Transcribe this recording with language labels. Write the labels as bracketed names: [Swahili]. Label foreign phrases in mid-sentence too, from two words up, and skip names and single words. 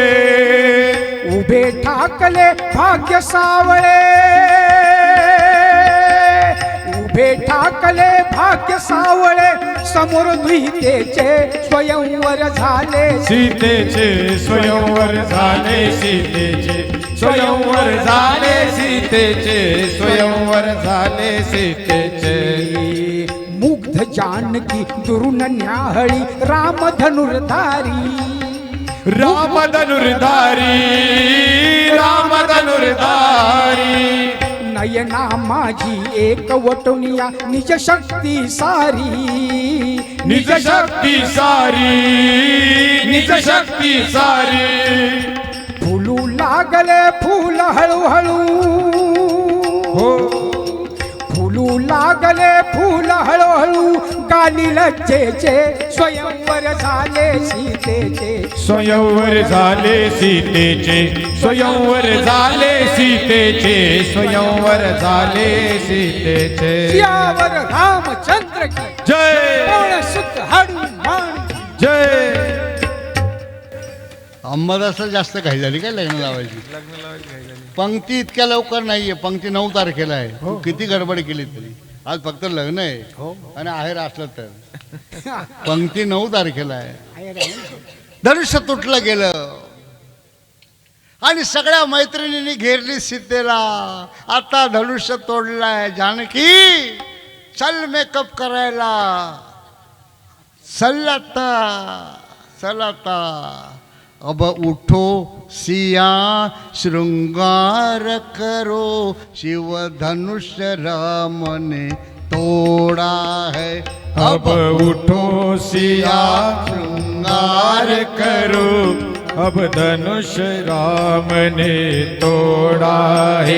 [Marathi] उभे ठाकले भाग्य सावळे, उभे ठाकले भाग्य सावळे, समोर दुहितेचे स्वयंवर झाले सीतेचे, स्वयंवर झाले सीतेचे, स्वयंवर झाले सीतेचे, स्वयंवर झाले सीतेचे. मुग्ध जानकी दुरून न्याहळी राम धनुर्धारी, राम धनुर्धारी, राम धनुर्धारी. नयना माझी एक वटुनिया निज शक्ती सारी, निज शक्ती सारी, निज शक्ती सारी. फुलू लागले फूल हळूहळू, हो फुलू लागले फूल हळूहळू, गाली लज्जेचे स्वयंवर झाले सीतेचे, स्वयंवर झाले सीतेचे, स्वयंवर झाले सीतेचे, स्वयंवर झाले सीतेचे. [Hindi] सियावर रामचंद्र की जय, कोण सुत हनुमान की जय. [Marathi] अंबादासला जास्त घाई झाली काय लग्न लावायची? पंक्ती इतक्या लवकर नाहीये, पंक्ती 9 तारखेला आहे. तू किती गडबड केली तरी आज फक्त लग्न आहे आणि आहेर असलं तर पंक्ती 9 तारखेला आहे. धनुष्य तुटलं गेलं आणि सगळ्या मैत्रिणींनी घेरली सीतेला. आता धनुष्य तोडलाय. जानकी चल मेकअप करायला, चल आता, चल आता. [Hindi] अब उठो सिया श्रृंगार करो, शिव धनुष्य राम ने तोड़ा है. अब उठो सिया श्रृंगार करो, अब धनुष राम ने तोड़ा है।